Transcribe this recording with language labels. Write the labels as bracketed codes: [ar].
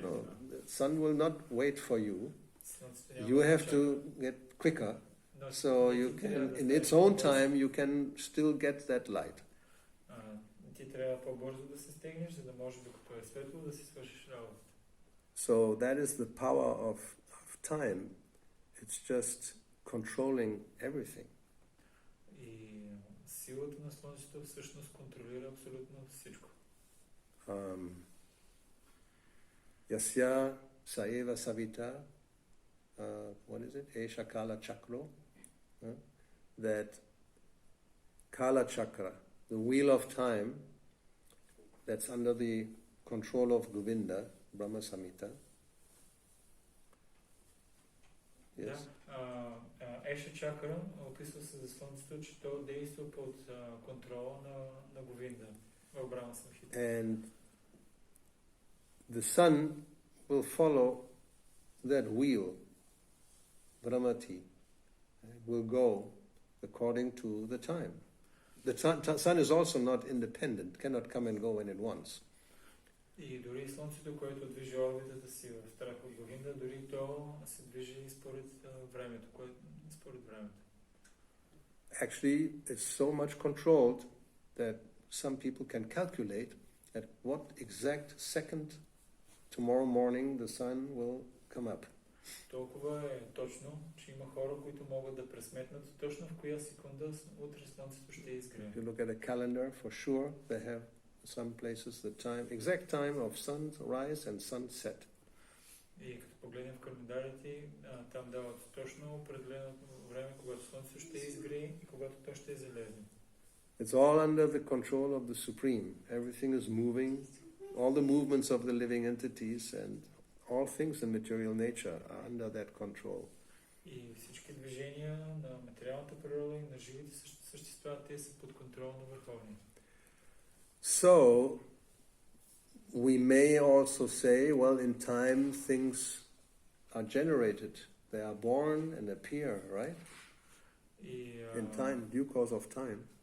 [en] No, the sun will not wait for you. You have to get quicker, so you can, in its own time, you can still get that light. [bg] Ти трябва по-бързо да се стегнеш, за да може докато е светло да си свършиш работа. [en] So that is the power of time. It's just controlling everything. [bg] И силата на слънцето всъщност контролира абсолютно всичко. [sa] Yasya saeva savita, [en] what is it? [sa] Esha kala chakro. [en] That kala chakra, the wheel of time, that's under the control of Govinda, Brahma Samhita, Yes. [bg] Еша Чакра описва се за Слънцето, че то действа под контрола на Говинда в Брахма Самхита. [en] And the sun will follow that wheel, Brahmati, will go according to the time. The sun is also not independent, cannot come and go when it wants. [bg] И дори Слънцето, което движи орбитата си в страх от Говинда, дори то се движи според времето, според времето. [en] Actually, it's so much controlled that some people can calculate at what exact second tomorrow morning the sun will come up. [bg] Толкова е точно, че има хора, които могат да пресметнат точно в коя секунда утре Слънцето ще изгрее. [en] If you look at a calendar, for sure they have some places the time, exact time of sunrise and sunset. [bg] И като погледнем в календарите, там дават точно определено време, когато Слънцето ще изгрее и когато то ще залезне. [en] It's all under the control of the Supreme. Everything is moving, all the movements of the living entities and all things in material nature are under that control. [bg] И всички движения на материалната природа и на живите същества, те са под контрол на Върховния. [en] So, we may also say, well, in time things are generated. They are born and appear, right? In time, due course of time.